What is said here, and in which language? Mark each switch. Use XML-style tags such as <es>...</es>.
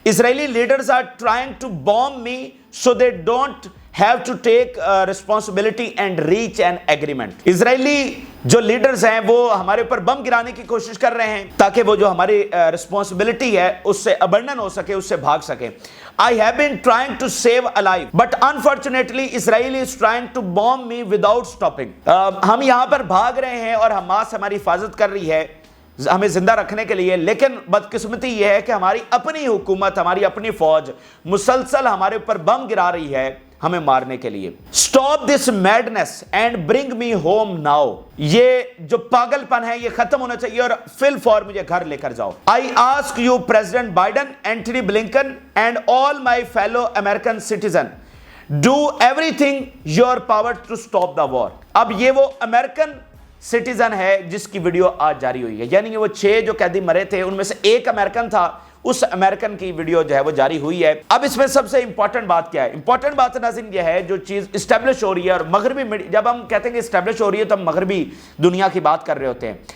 <en>Israeli leaders are trying to blame me so they don't have to take responsibility and reach an agreement.</en> <ur>اسرائیلی جو leaders ہیں وہ ہمارے اوپر بم گرانے کی کوشش کر رہے ہیں تاکہ وہ جو ہماری رسپانسبلٹی ہے اس سے ابنڈن ہو سکے, اس سے بھاگ سکے.</ur> <en>I have been trying to save alive but unfortunately Israel is trying to bomb me without stopping.</en> <ur>ہم یہاں پر بھاگ رہے ہیں اور حماس ہماری حفاظت کر رہی ہے ہمیں زندہ رکھنے کے لیے, لیکن بدقسمتی یہ ہے کہ ہماری اپنی حکومت, ہماری اپنی فوج مسلسل ہمارے اوپر بم گرا رہی ہے ہمیں مارنے کے لیے.</ur> <en>Stop this madness and bring me home now.</en> <ur>یہ جو پاگل پن ہے یہ ختم ہونا چاہیے اور فی الفور مجھے گھر لے کر جاؤ.</ur> <en>I ask you President Biden, Antony Blinken and all my fellow American citizens, do everything your power to stop the war.</en> <ur>اب یہ وہ امریکن سٹیزن ہے جس کی ویڈیو آج جاری ہوئی ہے, یعنی کہ وہ 6 جو قیدی مرے تھے ان میں سے ایک امریکن تھا, اس امریکن کی ویڈیو جو ہے وہ جاری ہوئی ہے. اب اس میں سب سے امپورٹنٹ بات کیا ہے؟ امپورٹنٹ بات ناظرین یہ ہے جو چیز اسٹیبلش ہو رہی ہے, اور مغربی جب ہم کہتے ہیں کہ اسٹیبلش ہو رہی ہے تو ہم مغربی دنیا کی بات کر رہے ہوتے ہیں.</ur>